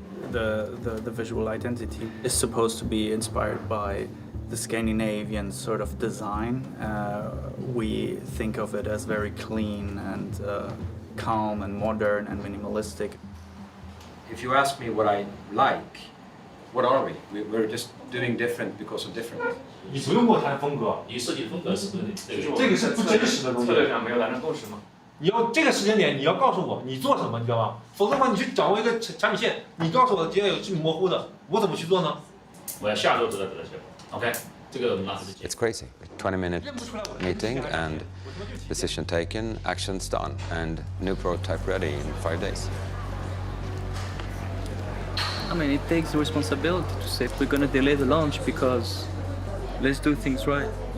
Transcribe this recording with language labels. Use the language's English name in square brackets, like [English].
[English] The visual identity is supposed to be inspired by the Scandinavian sort of design. We think of it as very clean and calm and modern and minimalistic. If you ask me what I like, what are we? We're just doing different because of different. [Chinese] 你不用跟我谈风格，你设计风格是不是这个是不真实的东西。策略上没有达成共识吗？你要这个时间点，你要告诉我你做什么，你知道吗？否则的话，你去掌握一个产品线，你告诉我的节点是模糊的，我怎么去做呢？我要下周知道这个结果。 OK， 这个我们拿出去。 [English] It's crazy. 20-minute meeting and decision taken, actions done, and new prototype ready in 5 days. I mean, it takes responsibility to say we're gonna delay the launch because let's do things right.